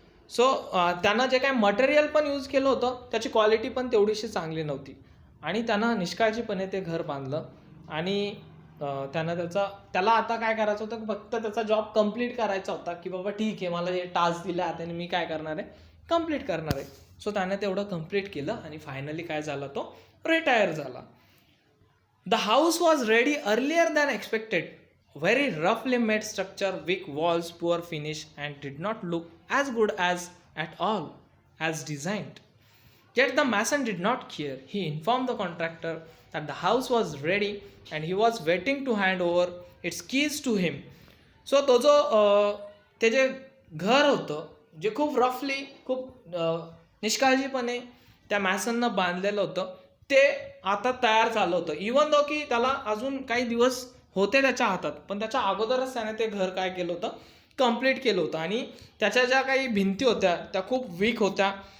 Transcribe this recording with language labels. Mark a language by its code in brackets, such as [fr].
[mr] So त्यानं जे काही मटेरियल पण यूज केलं होतं त्याची क्वालिटी पण तेवढीशी चांगली नव्हती आणि त्यानं निष्काळजीपणे ते घर बांधलं आणि त्यानं त्याला आता काय करायचं होतं, फक्त त्याचा जॉब कम्प्लीट करायचा होता की बाबा ठीक आहे मला हे टास्क दिले आता मी काय करणार आहे, कम्प्लीट करणार आहे. सो त्याने तेवढं कम्प्लीट केलं आणि फायनली काय झाला, तो रिटायर झाला. [en] The house was ready earlier than expected. Very roughly made structure, weak walls, poor finish, and did not look as good as at all as designed. Yet the mason did not care. He informed the contractor that the house was ready and he was waiting to hand over its keys to him. [mr] So तो जो ते जे घर होतं जे खूप रफली खूप निष्काळजीपणे त्या मॅसननं बांधलेलं होतं ते आता तयार झालं होतं. [en] even though [mr] की त्याला अजून काही दिवस होते त्याच्या हातात, पण त्याच्या अगोदरच त्याने ते घर काय केलं होतं, कम्प्लीट केलं होतं आणि त्याच्या ज्या काही भिंती होत्या त्या खूप वीक होत्या.